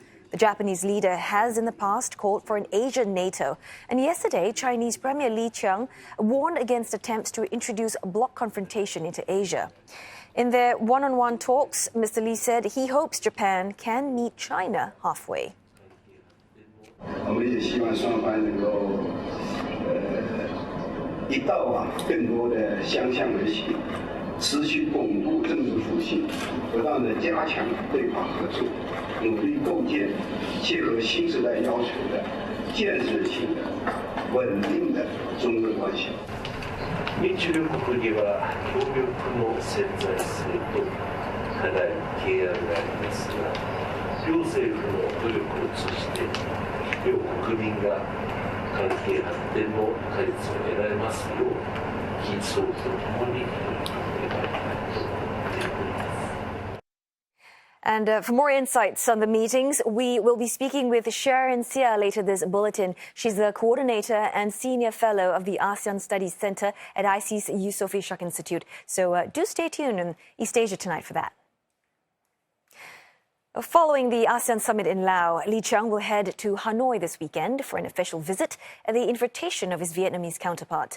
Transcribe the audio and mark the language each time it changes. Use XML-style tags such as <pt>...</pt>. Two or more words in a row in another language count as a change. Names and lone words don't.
<en>The Japanese leader has in the past called for an Asian NATO, and yesterday Chinese Premier Li Qiang warned against attempts to introduce a bloc confrontation into Asia. In their one-on-one talks, Mr. Li said he hopes Japan can meet China halfway.</en> <zh>们也希望双方能够一道更多的相向而行，持续巩固政治互信，不断的加强对话合作，努力构建切合新时代要求的建设性的、稳定的中日关系。</zh> <ja>日中両国には協力の潜在性と課題、懸案がありますが、両政府の努力を通じて、両国民が関係発展の果実を得られますよう、緊張とともに取り組めばと思っております。</ja> <en>And for more insights on the meetings, we will be speaking with Sharon Sia later this bulletin. She's the coordinator and senior fellow of the ASEAN Studies Center at IC's Yusof Ishak Institute. So do stay tuned in East Asia Tonight for that. Following the ASEAN Summit in Laos, Lee Chiang will head to Hanoi this weekend for an official visit at the invitation of his Vietnamese counterpart.</en>